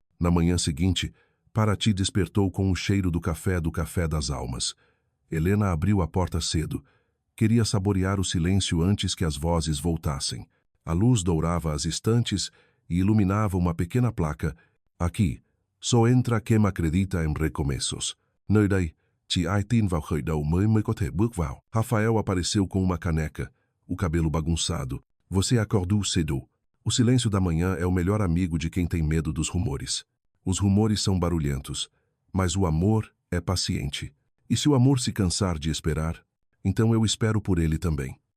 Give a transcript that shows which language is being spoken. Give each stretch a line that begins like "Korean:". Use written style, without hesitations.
Portuguese: Na manhã seguinte, Paraty despertou com o cheiro do café das almas. Helena abriu a porta cedo. Queria saborear o silêncio antes que as vozes voltassem. A luz dourava as estantes e iluminava uma pequena placa. Aqui, só entra quem acredita em recomeços.
Vietnamese: Nơi đây, chỉ ai tin vào khởi đầu mới có thể bước vào.
Portuguese: Rafael apareceu com uma caneca, o cabelo bagunçado. Você acordou cedo. O silêncio da manhã é o melhor amigo de quem tem medo dos rumores. Os rumores são barulhentos, mas o amor é paciente. E se o amor se cansar de esperar, então eu espero por ele também.